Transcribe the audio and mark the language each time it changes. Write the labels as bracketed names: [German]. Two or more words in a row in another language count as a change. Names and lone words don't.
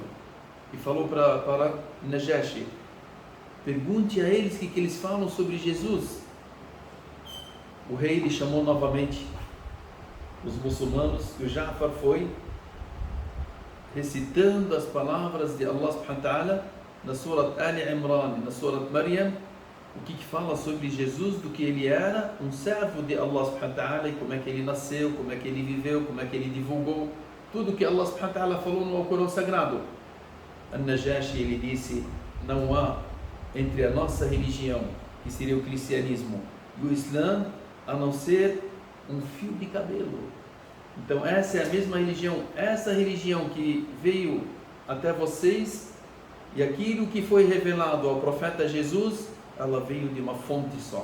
[Portuguese] E falou para Najashi: pergunte a eles o que eles falam sobre Jesus. O rei, ele chamou novamente os muçulmanos, e o Ja'far foi recitando as palavras de Allah [Arabic] سبحانه وتعالى [Portuguese] na Surat Ali Imran, na Surat Maryam, o que fala sobre Jesus, do que ele era, um servo de Allah [Arabic] سبحانه وتعالى, [Portuguese] e como é que ele nasceu, como é que ele viveu, como é que ele divulgou tudo que Allah [Arabic] سبحانه وتعالى [Portuguese] falou no Alcorão Sagrado. An-Najashi, ele disse, não há entre a nossa religião, que seria o cristianismo, e o Islã, a não ser um fio de cabelo. Então essa é a mesma religião, essa religião que veio até vocês, e aquilo que foi revelado ao profeta Jesus, ela veio de uma fonte só.